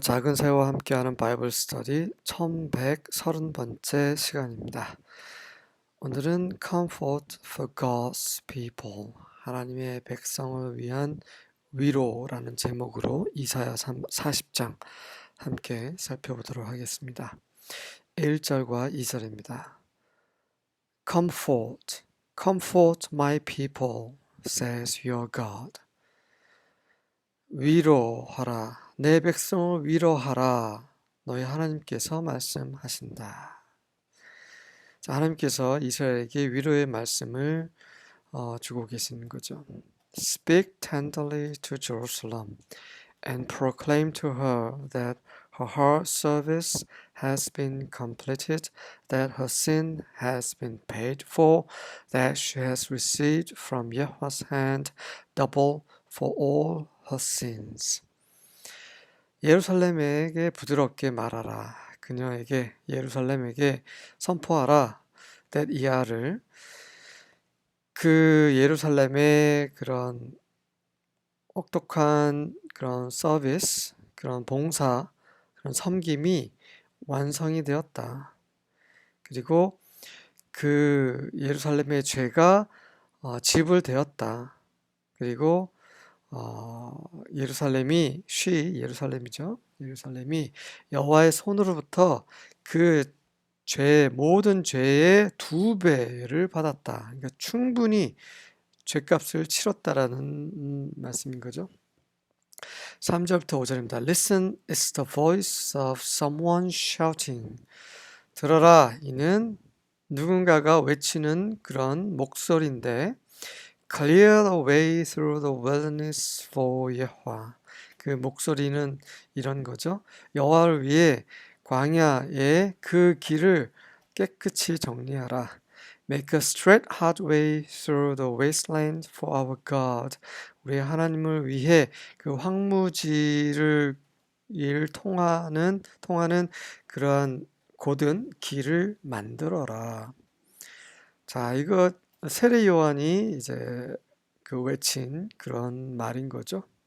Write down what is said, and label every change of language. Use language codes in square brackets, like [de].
[ko] 작은 새와 함께하는 바이블 스터디 1130번째 시간입니다. 오늘은 [en] Comfort for God's People, [ko] 하나님의 백성을 위한 위로라는 제목으로 이사야 40장 함께 살펴보도록 하겠습니다. 1절과 2절입니다. [en] Comfort my people, says your God. [ko] 위로하라. 내 백성을 위로하라. 너희 하나님께서 말씀하신다. 자, 하나님께서 이스라엘에게 위로의 말씀을 주고 계시는 거죠. [en] Speak tenderly to Jerusalem and proclaim to her that her service has been completed, that her sin has been paid for, that she has received from Yahweh's hand double for all her sins. [ko] 예루살렘에게 부드럽게 말하라. 그녀에게 예루살렘에게 선포하라. that 이하를 그 예루살렘의 그런 혹독한 그런 서비스, 그런 봉사, 그런 섬김이 완성이 되었다. 그리고 그 예루살렘의 죄가 지불되었다. 그리고 예루살렘이죠. 예루살렘이 여호와의 손으로부터 그 모든 죄의 2배를 받았다. 그러니까 충분히 죄값을 치렀다라는 말씀인 거죠. 3절부터 5절입니다. [en] Listen, it's the voice of someone shouting. [ko] 들어라, 이는 누군가가 외치는 그런 목소리인데 [en] Clear the way through the wilderness for Yahweh. [ko] 그 목소리는 이런 거죠. 여호와를 위해 광야의 그 길을 깨끗이 정리하라. [en] Make a straight hard way through the wasteland for our God. [ko] 우리 하나님을 위해 그 황무지를 통하는 그러한 곧은 길을 만들어라. 자, 이거 세례 요한이 이제 그 외친 그런 말인 거죠.